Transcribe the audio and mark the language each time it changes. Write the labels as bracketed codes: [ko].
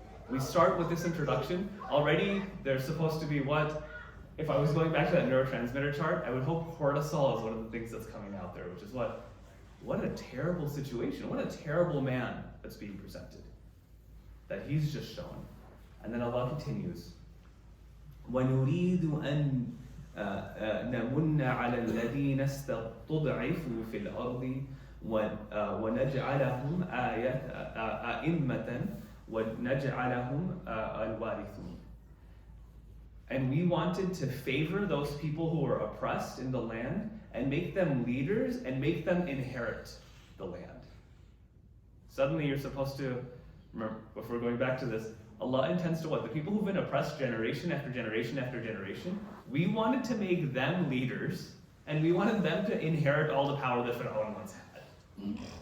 [en] We start with this introduction. Already, there's supposed to be what? If I was going back to that neurotransmitter chart, I would hope cortisol is one of the things that's coming out there, which is what? What a terrible situation. What a terrible man that's being presented. That he's just shown. And then Allah continues, [ar] وَنُرِيدُ أَن نَمُنَّ عَلَى الَّذِينَ اسْتُضْعِفُوا فِي الْأَرْضِ وَنَجْعَلَهُمْ أَئِمَّةً وَنَجْعَلَهُمْ الْوَارِثُونَ. [en] And we wanted to favor those people who were oppressed in the land and make them leaders and make them inherit the land. Suddenly you're supposed to, remember, if we're going back to this, Allah intends to what? The people who've been oppressed generation after generation after generation, we wanted to make them leaders and we wanted them to inherit all the power that Fir'aun once had.